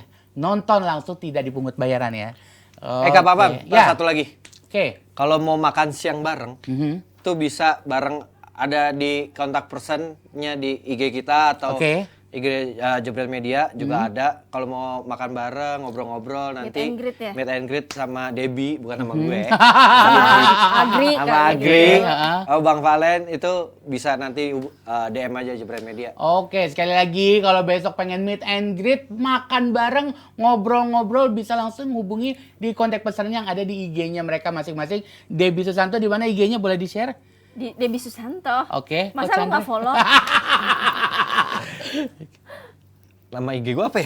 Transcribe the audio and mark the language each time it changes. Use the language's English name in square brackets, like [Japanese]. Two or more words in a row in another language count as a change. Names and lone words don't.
[Indonesian] Nonton langsung tidak dipungut bayaran ya. Kak Papam, satu lagi. Oke. Kalau mau makan siang bareng, tuh bisa bareng ada di kontak personnya di IG kita atau IG Jebret Media juga ada. Kalau mau makan bareng, ngobrol-ngobrol nanti [English] and greet ya? meet and greet [Indonesian] sama Debbie, bukan sama gue. Agri Sama kali Agri, gitu. oh, Bang Valen itu bisa nanti DM aja Jebret Media. Oke, sekali lagi kalau besok pengen [English] meet and greet, [Indonesian] makan bareng, ngobrol-ngobrol, bisa langsung hubungi di kontak pesan yang ada di IG-nya mereka masing-masing. Debbie Susanto, di mana IG-nya boleh di-share? Di Debbie Susanto. Oke. Masa Coach lu nggak Andre? follow? Nama IG gue apa ya?